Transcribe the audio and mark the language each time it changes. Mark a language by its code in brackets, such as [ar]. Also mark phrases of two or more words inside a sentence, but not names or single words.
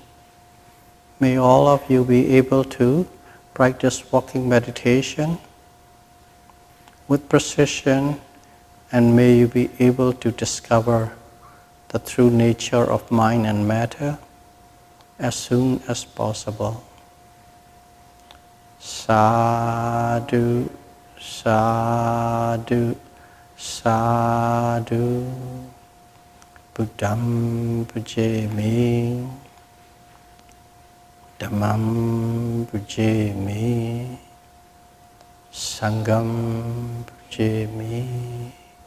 [en] May all of you be able to practice walking meditation with precision, and may you be able to discover the true nature of mind and matter as soon as possible. [pi] Sadhu, sadhu, sadhu. Buddham pujami, Dhammam pujami, Sangham pujami.